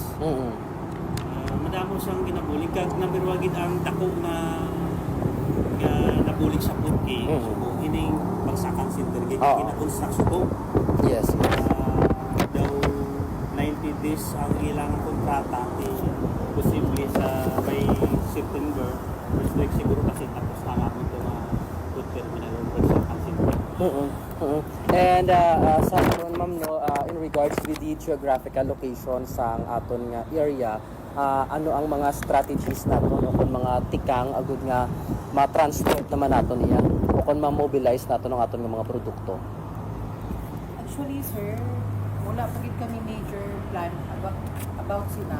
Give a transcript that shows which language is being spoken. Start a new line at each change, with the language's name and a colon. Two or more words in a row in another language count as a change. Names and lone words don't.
Hiligaynon: Madamo siyang ginabulig kag number 1 gid ang dako na nabulig sa putki. So ining bagsakan center gid gina-construction ko.
English: Yes.
Hiligaynon: Daw 90 days ang ilang kontrata posible sa by September.
English: First week
Filipino: siguro kasi tapos na ako ito
English: food terminal
Filipino: o bagsakan center.
Hiligaynon: And sa aton ma'am no,
English: in regards with the geographical location
Hiligaynon: sa aton nga area, ano ang mga strategies naton o kung mga tikang agud nga ma-transport naman naton iya o kung ma-mobilize naton ang aton nga mga produkto? Actually, sir, wala pa gid kami
English: major plan about
Hiligaynon: sina.